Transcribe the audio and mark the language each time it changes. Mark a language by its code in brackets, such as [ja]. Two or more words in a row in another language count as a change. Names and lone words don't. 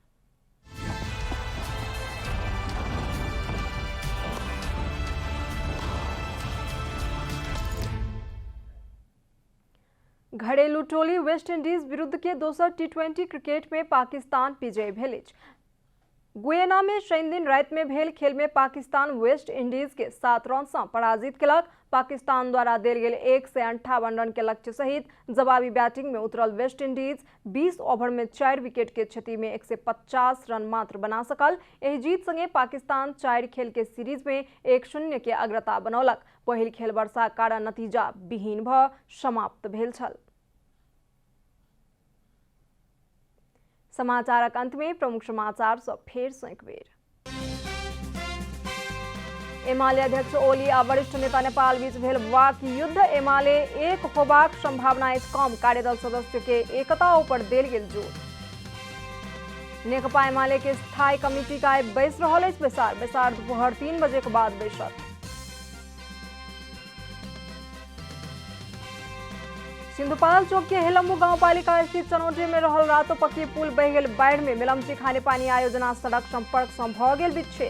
[mai] घरेलू टोली वेस्ट इंडीज विरुद्ध के दोसर [en] T20 cricket [mai] में पाकिस्तान विजयी भेल अछि। गुयेना में शनि दिन राति में भेल खेल में पाकिस्तान वेस्ट इंडीज के 7 रन से पराजित केलक। पाकिस्तान द्वारा देल गेल 158 रन के लक्ष्य सहित जवाबी बैटिंग में उतरल वेस्ट इंडीज 20 ओवर में 4 विकेट के क्षति में 150 रन मात्र बना सकल। एहि जीत संगे पाकिस्तान 4 खेल के सीरीज में 1-0 के अग्रता बनौलक। पहिल खेल वर्षाक कारण नतीजा विहीन भ समाप्त भेल छल। समाचारक अंत में प्रमुख समाचार सँ फेर सँ एक बेर। एमाले अध्यक्ष ओली आ वरिष्ठ नेता नेपाल बीच भेल वाक युद्ध। एमाले एक होबाक संभावना अछि कम, कार्यदल सदस्य के एकता ऊपर देल गेल जोर। नेकपा एमाले के स्थायी कमिटी का बैस रहल अछि बैसार दोपहर 3 बजे के बाद बैसत। सिंधुपाल चौक के हेलम्बू गांवपालिका स्थित चनौटी में रहल रातो पक्की पुल बहि गेल बाढ़ि में। मिलमची खाने पानी आयोजना सड़क संपर्क सँ भ गेल विच्छेद।